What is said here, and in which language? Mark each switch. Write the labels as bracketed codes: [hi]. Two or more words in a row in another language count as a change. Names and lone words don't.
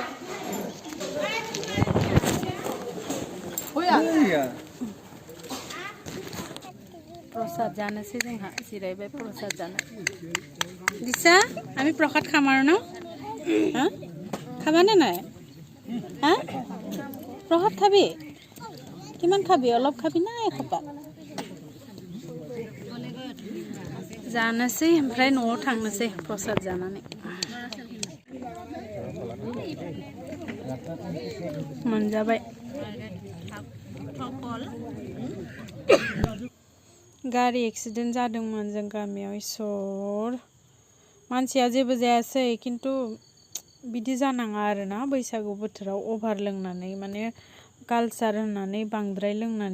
[brx] प्रसाद जानोसै जोंहा जिरायबाय प्रसाद जानो दिसा [as] আমি प्रसाद খাম আৰু ন হা খাবানে নাই হা प्रसाद খাবি কিমান খাবি অলপ খাবি না এখোপা [brx] जानोसै ओमफ्राय न'आव थांनोसै प्रसाद जानानै मोनजाबाय गारि एक्सिडेन्ट जादोंमोन जों गामियाव इसोर मानसिया जेबो जायासै खिन्थु बिदि जानाङा आरोना बैसागु बोथोराव अभार लोंनानै माने कालचार होननानै बांद्राय लोंनानै